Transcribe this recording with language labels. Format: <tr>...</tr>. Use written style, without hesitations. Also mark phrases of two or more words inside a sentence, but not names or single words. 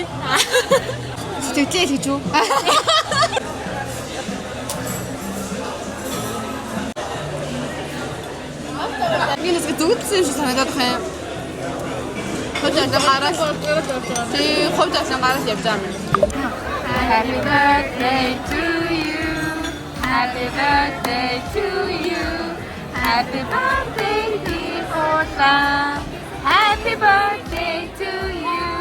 <mn>Сэтгэлээ гэж үү? Минус зүгтсэн юм шиг санагдаад байна. Хожоо гараад. Тий, хожоо гараад явж байгаа юм.</mn> <en>Happy birthday to you. Happy birthday to you. Happy birthday dear Osa. Happy birthday to you.</en>